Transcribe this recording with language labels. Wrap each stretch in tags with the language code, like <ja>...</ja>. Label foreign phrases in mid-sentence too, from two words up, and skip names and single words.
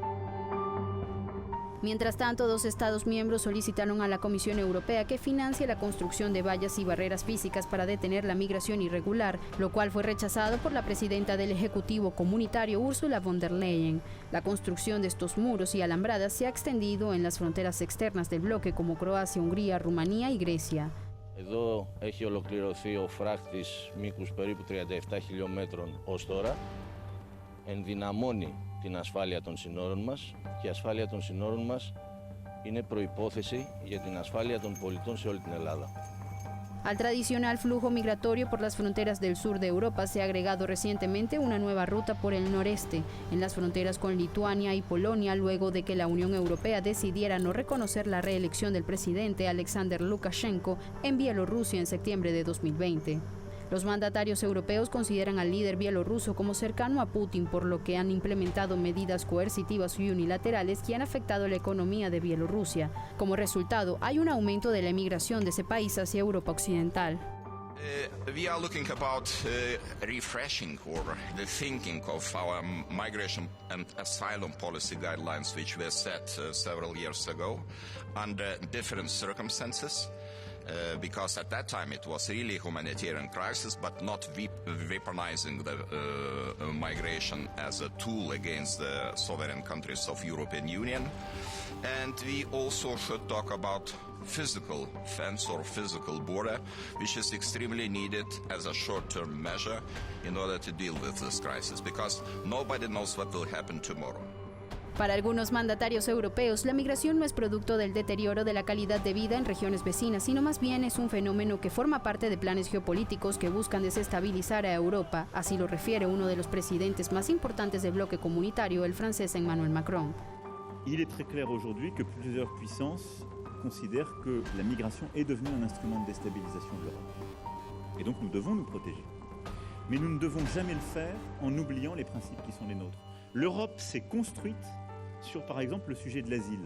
<es>Mientras tanto, 2 Estados miembros solicitaron a la Comisión Europea que financie la construcción de vallas y barreras físicas para detener la migración irregular, lo cual fue rechazado por la presidenta del Ejecutivo Comunitario, Ursula von der Leyen. La construcción de estos muros y alambradas se ha extendido en las fronteras externas del bloque como Croacia, Hungría, Rumanía y Grecia.</es> <el>Εδώ έχει ολοκληρωθεί ο φράχτης μήκους περίπου 37 χιλιόμετρων ως τώρα. Ενδυναμώνει την ασφάλεια των συνόρων μας και η ασφάλεια των συνόρων μας είναι προϋπόθεση για την ασφάλεια των πολιτών σε όλη την Ελλάδα.</el> <es>Al tradicional flujo migratorio por las fronteras del sur de Europa se ha agregado recientemente una nueva ruta por el noreste, en las fronteras con Lituania y Polonia, luego de que la Unión Europea decidiera no reconocer la reelección del presidente Alexander Lukashenko en Bielorrusia en septiembre de 2020. Los mandatarios europeos consideran al líder bielorruso como cercano a Putin, por lo que han implementado medidas coercitivas y unilaterales que han afectado la economía de Bielorrusia. Como resultado, hay un aumento de la emigración de ese país hacia Europa Occidental.</es> <en>We are looking about refreshing or the thinking of our migration and asylum policy guidelines, which were set several years ago under different circumstances. Because at that time it was really a humanitarian crisis, but not weaponizing the migration as a tool against the sovereign countries of European Union. And we also should talk about physical fence or physical border, which is extremely needed as a short-term measure in order to deal with this crisis, because nobody knows what will happen tomorrow.</en> <es>Para algunos mandatarios europeos, la migración no es producto del deterioro de la calidad de vida en regiones vecinas, sino más bien es un fenómeno que forma parte de planes geopolíticos que buscan desestabilizar a Europa, así lo refiere uno de los presidentes más importantes del bloque comunitario, el francés Emmanuel Macron.</es> <fr>Il est très clair aujourd'hui que plusieurs puissances considèrent que la migration est devenue un instrument de déstabilisation de l'Europe. Et donc nous devons nous protéger. Mais nous ne devons jamais le faire en oubliant les principes qui sont les nôtres. L'Europe s'est construite sur, par exemple, le sujet de l'asile.</fr>